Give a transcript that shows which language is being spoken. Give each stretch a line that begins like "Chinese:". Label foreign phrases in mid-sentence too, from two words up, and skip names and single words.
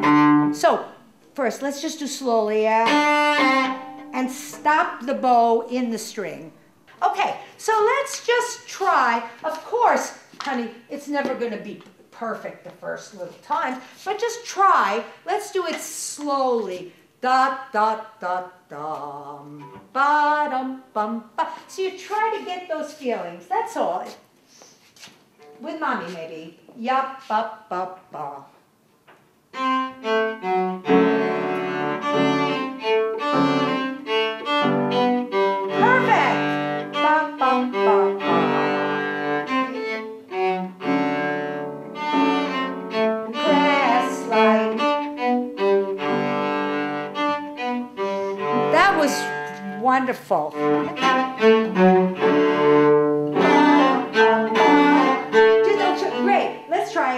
English: So first, let's just do slowly, and stop the bow in the string. Okay, so let's just try. Of course, honey, it's never going to be perfect the first little times, but just try. Let's do it slowly. Dot, dot, dot, dum, ba, dum, bum, ba. So you try to get those feelings, that's all. With mommy, maybe. Yup, ba, ba, ba. Perfect! Ba, ba, ba, ba. Press like. That was wonderful. Great. Let's try.